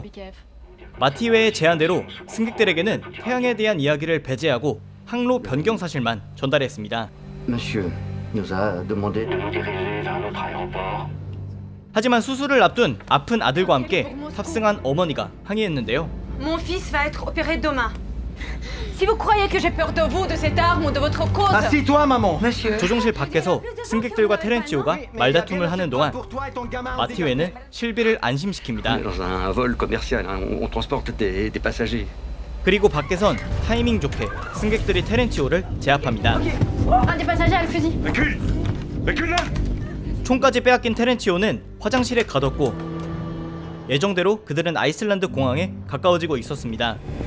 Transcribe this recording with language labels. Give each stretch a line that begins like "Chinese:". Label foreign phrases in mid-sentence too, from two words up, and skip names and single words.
Korean: 마티웨의 제안대로 승객들에게는 태양에 대한 이야기를 배제하고 항로 변경 사실만 전달했습니다. 하지만 수술을 앞둔 아픈 아들과 함께 탑승한 어머니가 항의했는데요.
French: Mon fils va être opéré demain. Si vous croyez que j'ai peur de vous, de cette arme ou de votre cause. Assis-toi, maman.
Korean: 조종실 밖에서 승객들과 테렌치오가 말다툼을 하는 동안 마티웨는 실비를 안심시킵니다. 그리고 밖에선 타이밍 좋게 승객들이 테렌치오를 제압합니다. 총까지 빼앗긴 테렌치오는 화장실에 가뒀고 예정대로 그들은 아이슬란드 공항에 가까워지고 있었습니다.